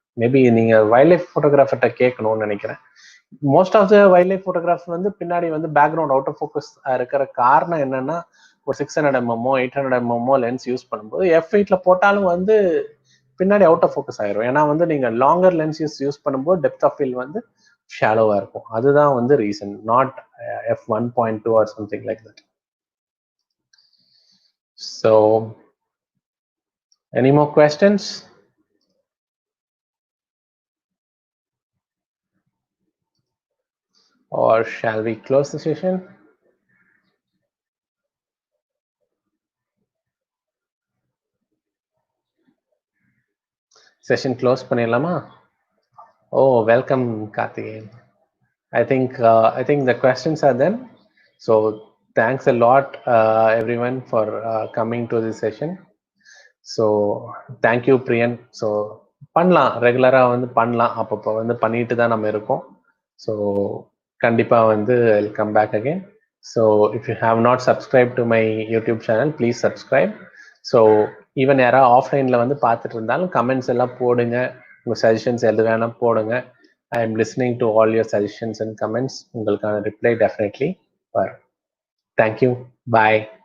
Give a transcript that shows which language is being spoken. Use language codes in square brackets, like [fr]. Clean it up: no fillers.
[ta] Maybe நீங்க wild life ஃபோட்டோகிராஃபர்கிட்ட கேட்கணும்னு நினைக்கிறேன். Most of the wild life photography வந்து பின்னாடி வந்து பேக்ரவுண்ட் அவுட் ஆஃப் ஃபோக்கஸ் இருக்கிற காரணம் என்னன்னா, ஒரு 600 எம்எம்மோ 800 எம்எம்மோ லென்ஸ் யூஸ் பண்ணும்போது F8ல போட்டாலும் வந்து பின்னாடி அவுட் ஆஃப் ஃபோக்கஸ் ஆயிரும். ஏன்னா வந்து நீங்க லாங்கர் லென்ஸ் யூஸ் பண்ணும்போது டெப்த் ஆஃப் ஃபீல்ட் வந்து ஷாலோவா இருக்கும். அதுதான் வந்து reason, [en] Not f1.2 or something like that. So any more questions? Or shall we close the session? Session close [ta] பண்ணிடலாமா? [en] Oh, welcome Karthikeyan. I think the questions are done. So thanks a lot everyone for coming to this session. So thank you Priyan. [ta] So பண்ணலாம், ரெகுலரா வந்து பண்ணலாம், அப்பப்போ வந்து பண்ணிட்டு தான் நம்ம இருக்கோம். [en] so [ta] கண்டிப்பாக வந்து [en] I'll come back again. So if you have not subscribed to my YouTube channel, please subscribe. [ta] So even யாராவது ஆஃப்லைனில் வந்து பார்த்துட்டு இருந்தாலும் கமெண்ட்ஸ் எல்லாம் போடுங்க, உங்கள் சஜஷன்ஸ் எது வேணால் போடுங்க. [en] I am listening to all your suggestions and comments. [ta] உங்களுக்கான ரிப்ளை டெஃபினெட்லி வரும். [en] Thank you. Bye.